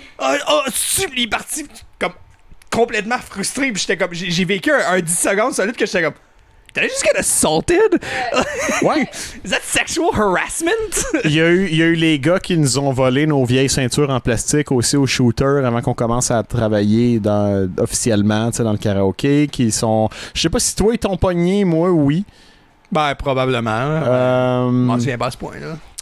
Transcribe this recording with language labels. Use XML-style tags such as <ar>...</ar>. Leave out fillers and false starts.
<fr>Il est parti comme complètement frustré, pis j'étais comme. J'ai vécu un 10 secondes solide que j'étais comme.</fr> <en>Did I just get assaulted?</en> <fr>Ouais.</fr> <en>Is that sexual harassment?</en> <fr>Il y a eu les gars qui nous ont volé nos vieilles ceintures en plastique aussi au shooter avant qu'on commence à travailler officiellement dans le karaoké. Qui sont. Je sais pas si toi ils t'ont pogné, moi oui. Ben, probablement. Je m'en souviens pas à ce point-là.</fr>